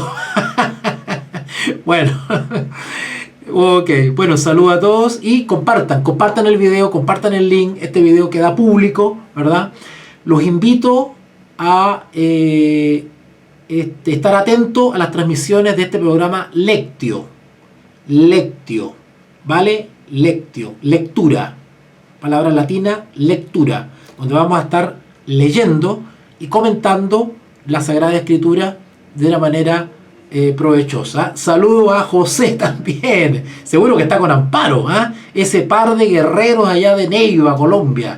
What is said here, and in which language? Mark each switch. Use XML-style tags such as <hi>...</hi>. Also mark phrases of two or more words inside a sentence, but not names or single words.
<es>Bueno, ok, bueno, saludos a todos y compartan el video, compartan el link. Este video queda público, ¿verdad? Los invito a estar atentos a las transmisiones de este programa Lectio, ¿vale? Lectio, lectura, palabra latina, lectura, donde vamos a estar leyendo y comentando la Sagrada Escritura de una manera provechosa. Saludo a José también, seguro que está con Amparo, ese par de guerreros allá de Neiva, Colombia.</es>